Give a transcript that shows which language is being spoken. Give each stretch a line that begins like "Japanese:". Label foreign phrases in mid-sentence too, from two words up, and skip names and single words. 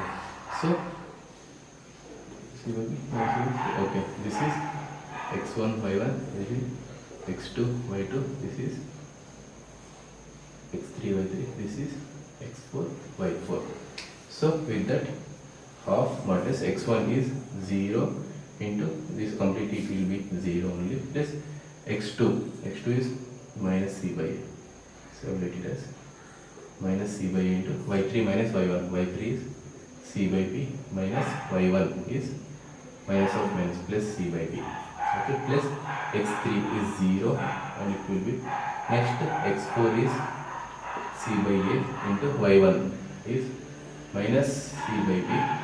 English: So c by b, okay, this is x1 y1, this is x2 y2, this is x3 y3, this is x4 y4. So with that, half modulus x1 is 0 into this, complete it will be 0 only, plus x2 is minus c by a, so let it as minus c by a into y3 minus y1, y3 is c by b minus y1 is minus of minus plus c by b, okay, plus x3 is 0 and it will be, next x4 is c by a into y1 is minus c by b,